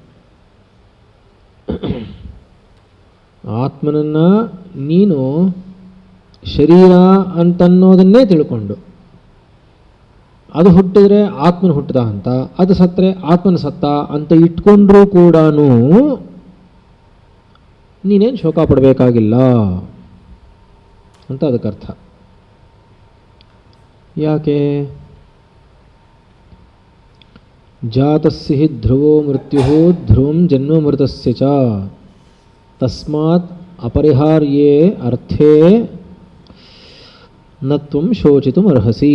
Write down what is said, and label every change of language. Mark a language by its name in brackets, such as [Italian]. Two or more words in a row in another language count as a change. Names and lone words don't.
[Kannada] ಆತ್ಮನನ್ನು ನೀನು ಶರೀರ ಅಂತನ್ನೋದನ್ನೇ ತಿಳ್ಕೊಂಡು ಅದು ಹುಟ್ಟಿದ್ರೆ ಆತ್ಮನ ಹುಟ್ಟಿದ ಅಂತ, ಅದು ಸತ್ತರೆ ಆತ್ಮನ ಸತ್ತ ಅಂತ ಇಟ್ಕೊಂಡ್ರೂ ಕೂಡ ನೀನೇನು ಶೋಕ ಪಡಬೇಕಾಗಿಲ್ಲ ಅಂತ ಅದಕ್ಕರ್ಥ. [Sanskrit] ಯಾಕೆ? ಜಾತಸ್ಯ ಹಿ ಧ್ರುವೋ ಮೃತ್ಯು ಧ್ರುವಂ ಜನ್ಮಮೃತಸ್ಯ ಚ ತಸ್ಮಾತ್ अपरिहार्ये अर्थे ನ ತ್ವಂ ಶೋಚಿತುಂ ಅರ್ಹಸಿ.